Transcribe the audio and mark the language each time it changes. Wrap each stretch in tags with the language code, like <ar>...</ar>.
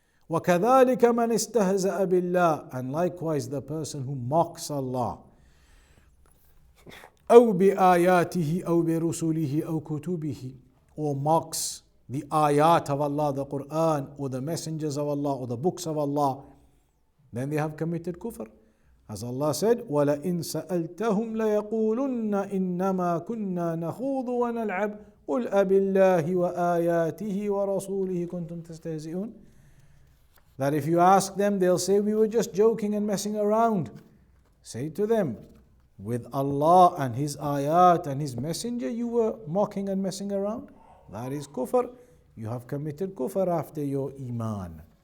<ar>وَكَذَلِكَ مَنْ اسْتَهْزَأَ بِاللَّهِ,</ar> <en>and likewise the person who mocks Allah.</en> <ar>أَوْ بِآيَاتِهِ أَوْ بِرُسُلِهِ أَوْ كُتُبِهِ,</ar> <en>or mocks the ayat of Allah, the Quran, or the messengers of Allah, or the books of Allah, then they have committed kufr. As Allah said,</en> <ar>وَلَئِن سَأَلْتَهُمْ لَيَقُولُنَّ إِنَّمَا كُنَّا نَخُوضُ وَنَلْعَبُ قُلْ أَبِاللَّهِ وَآيَاتِهِ وَرَسُولِهِ كُنْتُمْ تَسْتَهْزِئُونَ.</ar> <en>That if you ask them, they'll say, we were just joking and messing around. Say to them, with Allah and His ayat and His messenger, you were mocking and messing around? That is kufr. You have committed kufr after your iman.</en>